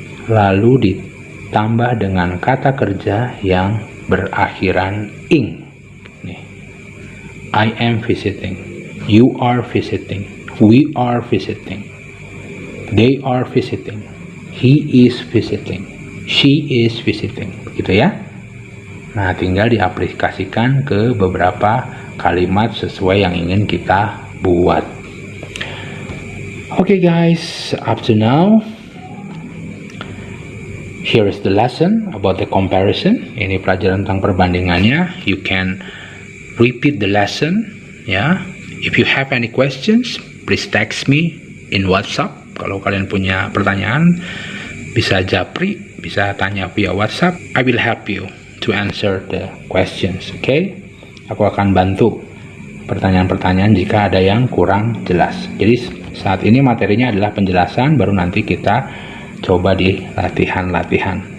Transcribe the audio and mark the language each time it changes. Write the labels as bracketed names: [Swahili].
[Indonesian] Lalu ditambah dengan kata kerja yang berakhiran ing. Nih. [English] I am visiting, you are visiting, we are visiting, they are visiting, he is visiting, she is visiting. [Indonesian] Begitu ya. Nah, tinggal diaplikasikan ke beberapa kalimat sesuai yang ingin kita buat. [English] Okay guys, up to now, here is the lesson about the comparison. [Indonesian] Ini pelajaran tentang perbandingannya. [English] You can repeat the lesson, ya. If you have any questions, please text me in WhatsApp. [Indonesian] Kalau kalian punya pertanyaan, bisa japri, bisa tanya via WhatsApp. [English] I will help you to answer the questions, okay? [Indonesian] Aku akan bantu pertanyaan-pertanyaan jika ada yang kurang jelas. Jadi saat ini materinya adalah penjelasan, baru nanti kita coba di latihan-latihan.